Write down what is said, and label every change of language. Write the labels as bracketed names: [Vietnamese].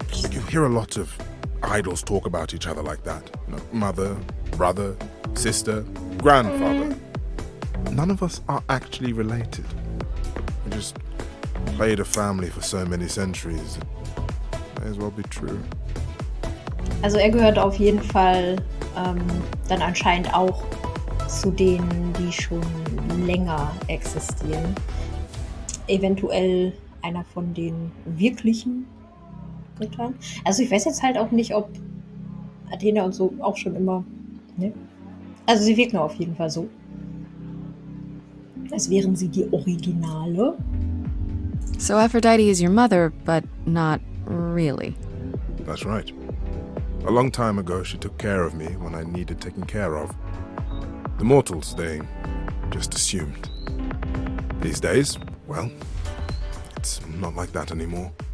[English] You hear a lot of idols talk about each other like that. You know, mother, brother, sister, grandfather. None of us are actually related. We just played a family for so many centuries. May as well be true. [German] Also er gehört auf jeden Fall dann anscheinend auch zu denen, die schon länger existieren. Eventuell einer von den wirklichen Göttern. Also ich weiß jetzt halt auch nicht, ob Athena und so auch schon immer... Ne? Also sie wirken auf jeden Fall so. Als wären sie die Originale. [English] So Aphrodite is your mother, but not really. That's right. A long time ago, she took care of me when I needed taking care of. The mortals, they just assumed. These days, well, it's not like that anymore.